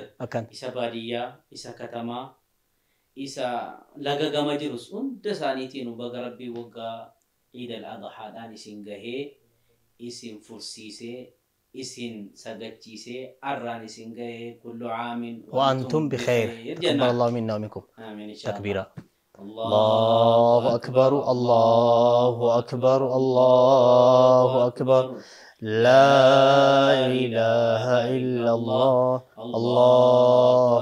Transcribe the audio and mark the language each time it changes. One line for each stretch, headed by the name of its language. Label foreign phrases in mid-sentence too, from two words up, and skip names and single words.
Oromo: akkana isa baadiyyaa isa katamaa isa laga gama jirus hunda isaaniitiin baga rabbii waggaa ciid al-adhaadhaan isin gahee isin fursiisee isin sagachiisee arraan isin gahee
Arabic: كل عام وأنتم بخير تقبل الله منا ومنكم آمين إن شاء الله تكبيرا الله أكبر الله أكبر الله أكبر لا إله إلا الله الله